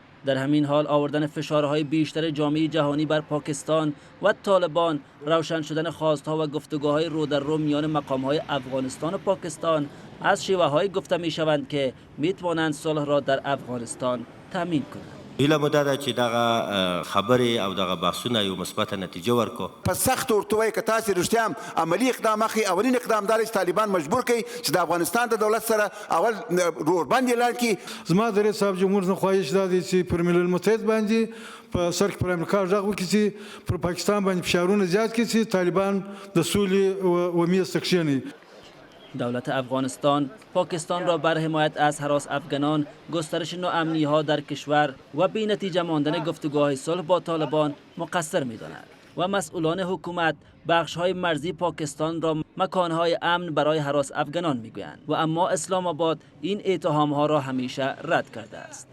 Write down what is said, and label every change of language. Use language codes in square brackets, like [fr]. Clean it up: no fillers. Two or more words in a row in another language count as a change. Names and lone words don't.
[fa] در همین حال آوردن فشارهای بیشتر جامعه جهانی بر پاکستان و طالبان، روشن شدن خواستها و گفتگوهای رو در رو میان مقامهای افغانستان و پاکستان از شیوه‌های گفته می‌شوند که می‌توانند صلح را در افغانستان تامین کنند. [ps] هیله مو دا ده چې دغه خبرې او دغه بحثونه یو مثبت نتیجه ورکړو. په سخت ورته وایي که تاسې رښتیا هم عملي اقدام اخلي، اولین اقدام دا دی چې طالبان مجبور کړي چې د افغانستان د دولت سره اول روغبند اعلان کړي. زما د رئیس صاحب جمهور نه خواهش دا دی چې پر ملل متحد باندې په سر کې پر امریکا غږ وکړي چې پر پاکستان باندې فشارونه زیات کړي چې طالبان د سولې و میز ته کښېنوي. [fa] دولت افغانستان پاکستان را بر حمایت از هراس افغانان، گسترش ناامنی ها در کشور و بی نتیجه ماندن گفتگوهای صلح با طالبان مقصر می داند و مسئولان حکومت بخش های مرزی پاکستان را مکانهای امن برای هراس افغانان می گویند و اما اسلام آباد این اتهام ها را همیشه رد کرده است.